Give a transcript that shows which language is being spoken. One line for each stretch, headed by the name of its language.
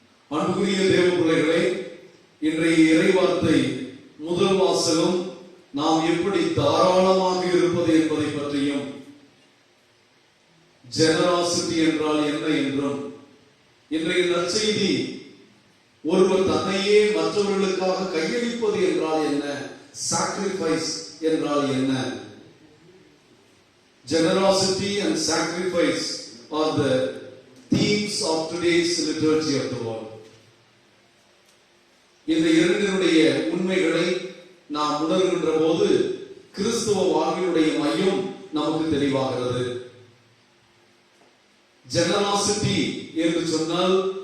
Tamil: அன்புக்குரிய தேவ பிள்ளைகளே, இன்றைய இறைவார்த்தை முதல் வாசகம் நாம் எப்படி தாராளமாக இருப்பது என்பதை பற்றியும், ஜெனராசிட்டி என்றால் என்ன என்றும், இன்றைய நற்செய்தி ஒருவர் தன்னையே மற்றவர்களுக்காக கையளிப்பது என்றால் என்ன, சாக்ரிஃபைஸ் என்றால் என்ன.
English: Generosity and sacrifice are the themes of today's liturgy of the world.
Tamil: இந்த இரண்டினுடைய உண்மைகளை நாம் உணர்கின்ற போது கிறிஸ்துவ வாழ்வினுடைய மையம் நமக்கு தெளிவாகிறது. ஜெனராசிட்டி என்று சொன்னால்